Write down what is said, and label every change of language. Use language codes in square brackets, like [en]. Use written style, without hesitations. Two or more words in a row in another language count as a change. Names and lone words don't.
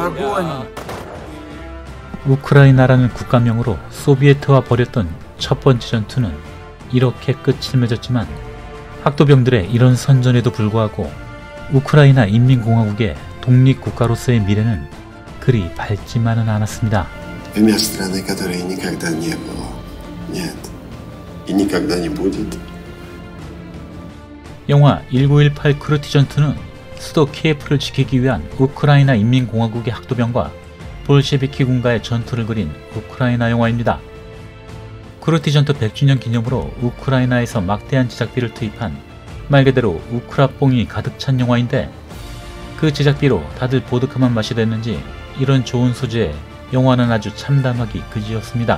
[ko] 우크라이나라는 국가명으로 소비에트와 벌였던 첫 번째 전투는 이렇게 끝을 맺었지만 학도병들의 이런 선전에도 불구하고 우크라이나 인민공화국의 독립국가로서의 미래는 그리 밝지만은 않았습니다. [ru] Имя страны, которой никогда не было. Нет. И никогда не будет. [ko] 영화 1918 크루티 전투는 수도 키예프를 지키기 위한 우크라이나 인민공화국의 학도병과 볼셰비키군과의 전투를 그린 우크라이나 영화입니다. 크루티 전투 100주년 기념으로 우크라이나에서 막대한 제작비를 투입한 말 그대로 우크라뽕이 가득 찬 영화인데 그 제작비로 다들 보드카만 마시랬는지 이런 좋은 소재에 영화는 아주 참담하기 그지였습니다.